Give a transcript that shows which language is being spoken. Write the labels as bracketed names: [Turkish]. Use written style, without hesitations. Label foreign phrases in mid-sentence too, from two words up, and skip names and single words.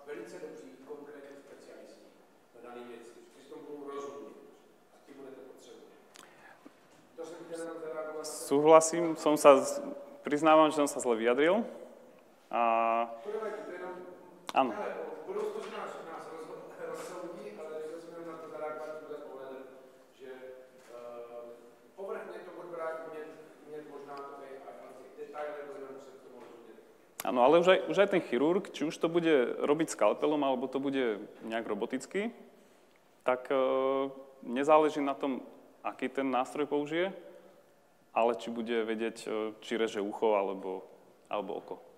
[Czech] velice dobří konkrétní specialisti na dané věci, kteří tomu budou rozumět a ti budete potřebovat. To jsem chtěl jenom zareagovat. [Slovak] Súhlasím, priznávam, že som sa zle vyjadril. [Czech] To nevadí, to jenom... [Slovak] Áno. [Czech] Budoucnost nás rozsoudí, ale chtěl jsem jenom na to zareagovat tímhle pohledem, že povrchně to bude brát umět možná ale těch detailů budeme muset k tomu rozumět. [Slovak] Áno, ale už aj ten chirurg, či už to bude robiť skalpelom, alebo to bude nejak roboticky, tak nezáleží na tom, aký ten nástroj použije, ale či bude vedieť, či reže ucho alebo oko.